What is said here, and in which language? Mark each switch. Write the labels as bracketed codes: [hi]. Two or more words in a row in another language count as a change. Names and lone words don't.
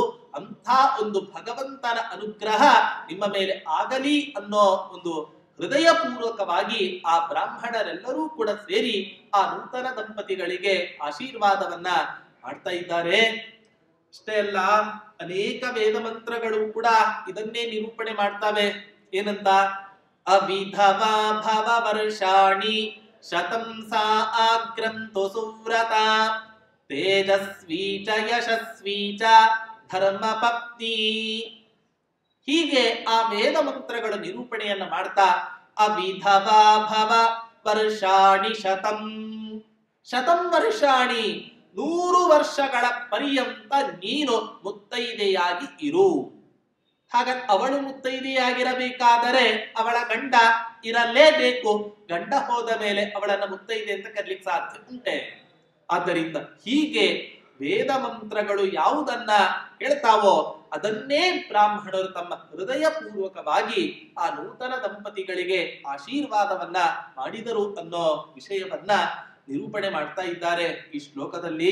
[kn] ಅಂಥ ಒಂದು ಭಗವಂತನ ಅನುಗ್ರಹ ನಿಮ್ಮ ಮೇಲೆ ಆಗಲಿ ಅನ್ನೋ ಒಂದು ಹೃದಯಪೂರ್ವಕವಾಗಿ ಆ ಬ್ರಾಹ್ಮಣರೆಲ್ಲರೂ ಕೂಡ ಸೇರಿ ಆ ನೂತನ ದಂಪತಿಗಳಿಗೆ ಆಶೀರ್ವಾದವನ್ನ ಮಾಡ್ತಾ ಇದ್ದಾರೆ. ಅಷ್ಟೇ ಅಲ್ಲ, ಅನೇಕ ವೇದ ಮಂತ್ರಗಳು ಕೂಡ ಇದನ್ನೇ ನಿರೂಪಣೆ ಮಾಡ್ತವೆ. [sa] ಏನಂತ? ಅವಿಧವಾ ಭವ ವರ್ಷಾಣಿ ಶತಂ ಸಾ ಆಗ್ರಂತು ಸುವ್ರತ ತೇಜಸ್ವಿ ಚ ಯಶಸ್ವಿ ಚ ಧರ್ಮ ಪತ್ನಿ. [kn] ಹೀಗೆ ಆ ವೇದ ಮಂತ್ರಗಳ ನಿರೂಪಣೆಯನ್ನ ಮಾಡ್ತಾ [sa] ಅವಿಧವಾ ಭವ ವರ್ಷಾಣಿ ಶತಂ, ಶತಂ ವರ್ಷಾಣಿ [kn] 100 ವರ್ಷಗಳ ಪರ್ಯಂತ ನೀನು ಮುತ್ತೈದೆಯಾಗಿ ಇರು. ಹಾಗ ಅವಳು ಮುತ್ತೈದೆಯಾಗಿರಬೇಕಾದರೆ ಅವಳ ಗಂಡ ಇರಲೇಬೇಕು. ಗಂಡ ಹೋದ ಮೇಲೆ ಅವಳನ್ನ ಮುತ್ತೈದೆ ಅಂತ ಕರೀಲಿಕ್ಕೆ ಸಾಧ್ಯ ಉಂಟೆ? ಆದ್ದರಿಂದ ಹೀಗೆ ವೇದ ಮಂತ್ರಗಳು ಯಾವುದನ್ನ ಹೇಳ್ತಾವೋ ಅದನ್ನೇ ಬ್ರಾಹ್ಮಣರು ತಮ್ಮ ಹೃದಯ ಪೂರ್ವಕವಾಗಿ ಆ ನೂತನ ದಂಪತಿಗಳಿಗೆ ಆಶೀರ್ವಾದವನ್ನ ಮಾಡಿದರು ಅನ್ನೋ ವಿಷಯವನ್ನ ನಿರೂಪಣೆ ಮಾಡ್ತಾ ಇದ್ದಾರೆ ಈ ಶ್ಲೋಕದಲ್ಲಿ.